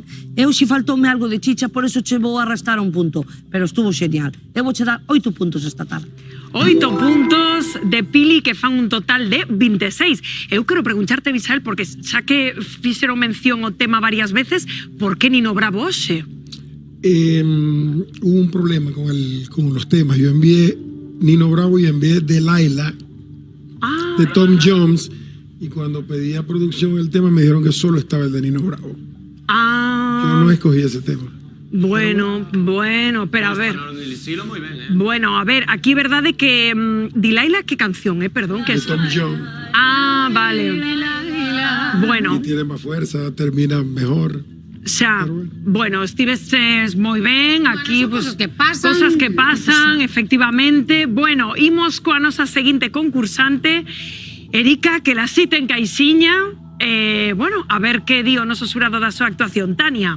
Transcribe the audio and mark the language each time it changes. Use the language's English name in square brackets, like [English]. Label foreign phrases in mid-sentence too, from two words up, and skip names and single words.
[Galician] Eu si faltoume algo de chicha, por eso che vou arrastrar un punto, [Spanish] pero estuvo genial. [Galician] Eu vou che dar 8 puntos esta tarde. 8 puntos de Pili, que fan un total de 26. Eu quero preguntarte, Misael, porque xa que fixeron mención ao tema varias veces, por que Nino Bravo hoxe? [Spanish] Hubo un problema con los temas. Yo envié Nino Bravo y envié Delilah de Tom Jones. Y cuando pedí a producción el tema me dijeron que solo estaba el de Nino Bravo. Ah. Yo no escogí ese tema. Bueno, pero a ver. Muy bien, Bueno, a ver, aquí verdad de que Delilah, ¿qué canción, perdón? Que De es Tom Jones. Ah, vale. Bueno. Y tiene más fuerza, termina mejor. [Galician] Xa, bueno, estives moi ben, aquí pues, [Spanish] cosas que pasan. cosas que pasan, [Galician] efectivamente. Bueno, imos coa nosa seguinte concursante, Erika, que la cita en Caixiña. Bueno, a ver que di o noso xurado da súa actuación. Tania.